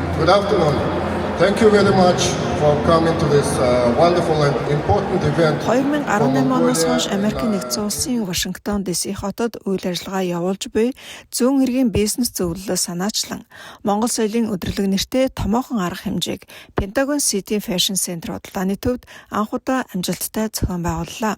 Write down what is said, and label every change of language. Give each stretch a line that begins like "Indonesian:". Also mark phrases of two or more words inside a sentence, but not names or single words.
English: afternoon. Thank you very much for coming to this wonderful and important event.
Mongolian: 2018 оноос хойш Америкийн нэгдсэн улсын Вашингтон ДС хотод үйл ажиллагаа явуулж буй зүүн эргийн бизнес зөвлөлөөс санаачлан Монгол соёлын өдрөлөг нэртэй томоохон арга хэмжээг Pentagon City Fashion Center худалдааны төвд анх удаа амжилттай зохион байгууллаа.